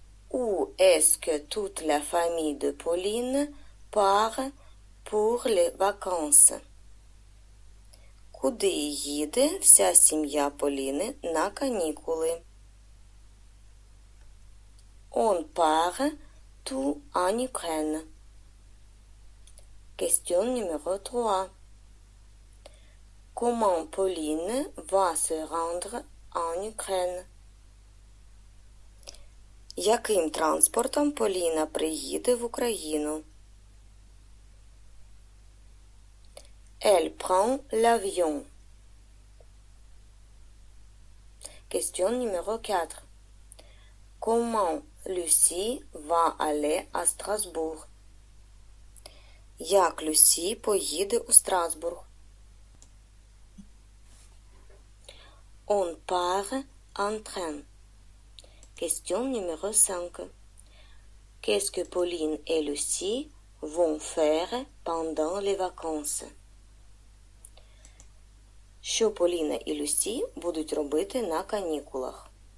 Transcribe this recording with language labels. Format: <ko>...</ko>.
<fr>Où est-ce que toute la famille de Pauline part pour les vacances?</fr> <uk>Куди їде вся сім'я Поліни на канікули?</uk> <fr>On part tout en Ukraine. Question numéro 3. Comment Pauline va se rendre en Ukraine?</fr> <uk>Яким транспортом Поліна приїде в Україну?</uk> <fr>Elle prend l'avion. Question numéro 4. Comment Lucie va aller à Strasbourg?</fr> <uk>Як Люсі поїде у Страсбург?</uk> <fr>On part en train. Question numéro 5. Qu'est-ce que Pauline et Lucie vont faire pendant les vacances?</fr> <uk>Що Поліна і Люсі будуть робити на канікулах?</uk>